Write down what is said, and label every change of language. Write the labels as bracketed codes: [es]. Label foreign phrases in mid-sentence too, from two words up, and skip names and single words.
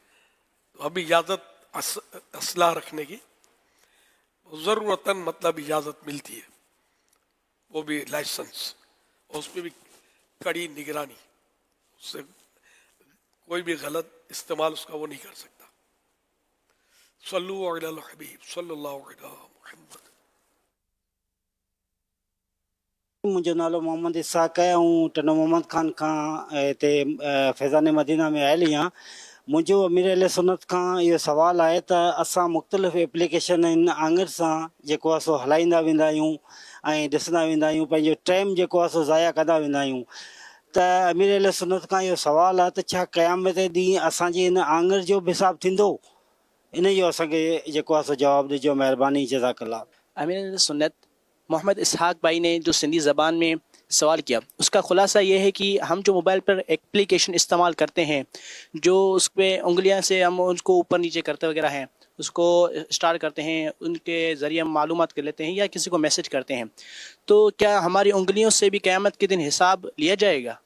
[ur] تو ابھی اجازت اسلحہ رکھنے کی ضرورتاً مطلب اجازت ملتی ہے، وہ بھی لائسنس، اور اس پہ بھی کڑی نگرانی. اس سے کوئی بھی غلط استعمال اس کا وہ نہیں کر سکتا. [ar] صلو علی الحبیب صلی اللہ علیہ محمد. [sd] मुंहिंजो नालो मोहम्मद इसाक आहे ऐं टनो मोहम्मद ख़ान खां हिते फैज़ान मदीना में आयल आहियां. मुंहिंजो अमीर अहले सुन्नत खां इहो सुवालु आहे त असां मुख़्तलिफ़ एप्लीकेशन आहिनि आङुर सां जेको आहे सो हलाईंदा वेंदा आहियूं ऐं ॾिसंदा वेंदा आहियूं, पंहिंजो टाइम जेको आहे सो ज़ाया कंदा वेंदा आहियूं. त अमीर अहले सुन्नत खां इहो सुवालु आहे त छा क़यामत ॾींहुं असांजे हिन आङुर जो बि हिसाबु थींदो? इन जो असांखे जेको आहे सो जवाबु ॾिजो, महिरबानी. जज़ाकल्लाह. [ur] امیر سنت محمد اسحاق بھائی نے جو سندھی زبان میں سوال کیا، اس کا خلاصہ یہ ہے کہ ہم جو موبائل پر ایپلیکیشن استعمال کرتے ہیں، جو اس پر انگلیاں سے ہم اس کو اوپر نیچے کرتے وغیرہ ہیں، اس کو اسٹارٹ کرتے ہیں، ان کے ذریعے ہم معلومات کر لیتے ہیں یا کسی کو میسج کرتے ہیں، تو کیا ہماری انگلیوں سے بھی قیامت کے دن حساب لیا جائے گا?